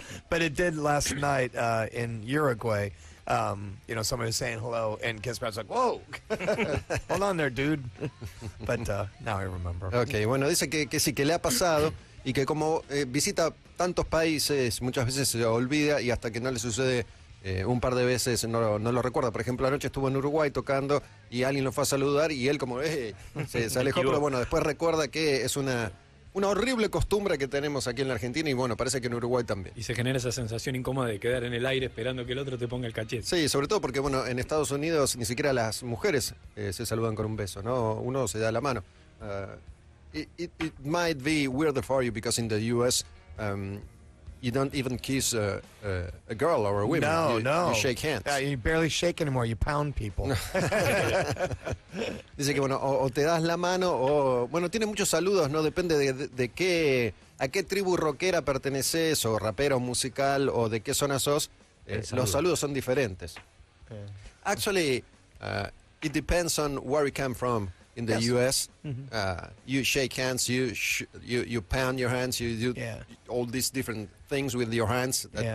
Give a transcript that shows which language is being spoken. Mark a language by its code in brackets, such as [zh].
[en] But it did last night in Uruguay. You know, somebody was saying hello, and kissed me. I was like, whoa, hold on there, dude. But now I remember. [es] Ok, bueno, dice que sí, que le ha pasado y que como visita tantos países, muchas veces se olvida y hasta que no le sucede un par de veces no lo recuerda. Por ejemplo, anoche estuvo en Uruguay tocando y alguien lo fue a saludar y él como se alejó, pero bueno, después recuerda que es una horrible costumbre que tenemos aquí en la Argentina y bueno, parece que en Uruguay también. Y se genera esa sensación incómoda de quedar en el aire esperando que el otro te ponga el cachete. Sí, sobre todo porque bueno, en Estados Unidos ni siquiera las mujeres se saludan con un beso, ¿no? Uno se da la mano. [en] It might be weirder for you because in the U.S. You don't even kiss a girl or a woman. No. You shake hands. You barely shake anymore. You pound people. [es] Dice que bueno, o te das la mano o bueno, tiene muchos saludos, ¿no? Depende de a qué tribu rockera perteneces o rapero musical o de qué zona sos. Los saludos son diferentes. [en] Actually, it depends on where you come from. In the U.S., you shake hands, you pound your hands, you do all these different things with your hands.